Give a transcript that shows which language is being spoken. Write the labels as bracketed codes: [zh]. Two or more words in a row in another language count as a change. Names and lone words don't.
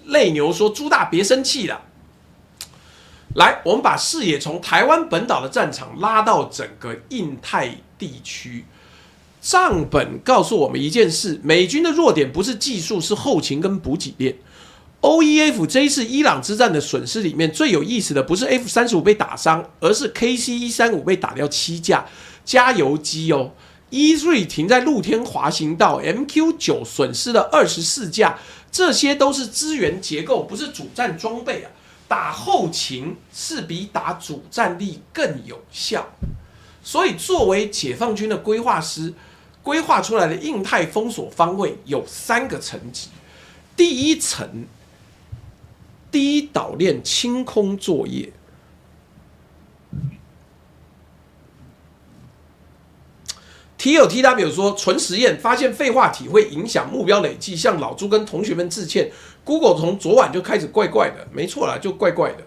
[zh] 淚牛說：“朱大別生氣了。” 來，我們把視野從台灣本島的戰場拉到整個印太地區。賬本告訴我們一件事：美軍的弱點不是技術，是後勤跟補給鏈。OEF 這一次伊朗之戰的損失裡面，最有意思的不是 F-35被打傷，而是 KC-135被打掉7架，加油機哦。E3 停在露天滑行道 ，MQ9 損失了24架，這些都是支援結構，不是主戰裝備啊。打後勤是比打主戰力更有效，所以作為解放軍的規劃師，規劃出來的印太封鎖方位有3個層級。第一層，第一島鏈清空作業。TLTW 說，純實驗發現廢話體會影響目標累計，向老朱跟同學們致歉。Google 從昨晚就開始怪怪的，沒錯啦，就怪怪的。